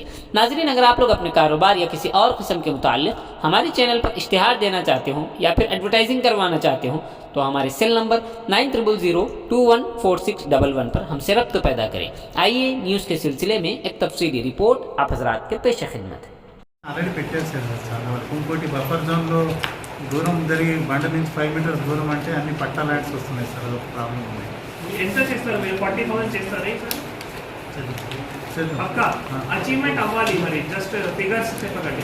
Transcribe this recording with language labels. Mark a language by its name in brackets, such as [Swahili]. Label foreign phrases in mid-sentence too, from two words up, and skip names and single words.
[Urdu] ناظرین، اگر آپ لوگ اپنے کاروبار یا کسی اور قسم کے متعلق ہمارے چینل پر اشتہار دینا چاہتے ہوں یا پھر ایڈورٹائزنگ کروانا چاہتے ہوں تو ہمارے سیل نمبر 9000214611 پر ہم سے رابط پیدا کریں۔ آئیے نیوز کے سلسلے میں ایک تفصیلی رپورٹ آپ حضرات کے پیش خدمت ہے۔ [Telugu] ఆల్రెడీ పెట్టేశారు చాలా వరకు. ఇంకోటి బఫర్ జోన్లో దూరం జరిగి బండ నుంచి 5 మీటర్స్ దూరం అంటే అన్ని పట్టా ల్యాండ్స్ వస్తున్నాయి సార్, అదొక ప్రాబ్లం ఉంది. ఎంత చేస్తారు మీరు? 40,000 చేస్తారా పక్కా? అచీవ్మెంట్ అవ్వాలి, మరి [English] just figures [Telugu] చెప్పకండి.